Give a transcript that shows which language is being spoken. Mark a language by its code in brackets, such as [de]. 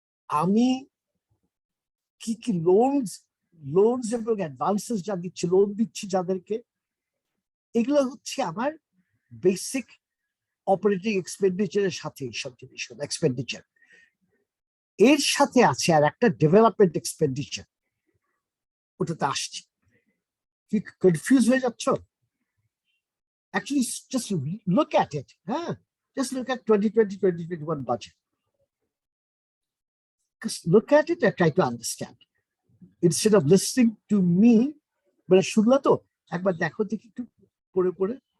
[bn] আমি কি কি লোনস এবং অ্যাডভান্সেস যা দিচ্ছি, লোন দিচ্ছি যাদেরকে, এগুলো হচ্ছে আমার বেসিক অপারেটিং এক্সপেন্ডিচারের সাথে এইসব জিনিসগুলো এক্সপেন্ডিচার। এর সাথে আছে আর একটা ডেভেলপমেন্ট এক্সপেন্ডিচার, ওটাতে আসছে। কি কনফিউজ হয়ে যাচ্ছ? [en] Actually, just look at it. Just look at 2020-2021 budget. Just look at it and try to understand. Instead of listening to me, but [bn] শুনলা তো, একবার দেখো দেখি একটু পড়ে পড়ে।